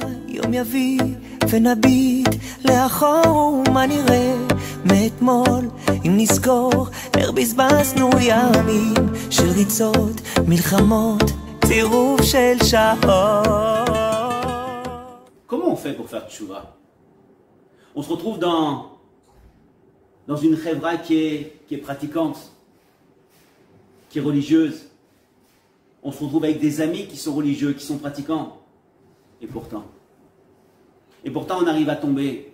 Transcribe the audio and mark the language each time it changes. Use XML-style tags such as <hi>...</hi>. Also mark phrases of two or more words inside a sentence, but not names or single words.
<he>יום יביא ונביט לאחור מה נראה מאתמול אם נזכור איך בזבזנו ימים של ריצות, מלחמות, צירוף של שעות.</he> <fr>Comment on fait pour faire tchouva? On se retrouve dans une chevra qui est pratiquante, qui est religieuse. On se retrouve avec des amis qui sont religieux, qui sont pratiquants. Et pourtant on arrive à tomber.</fr>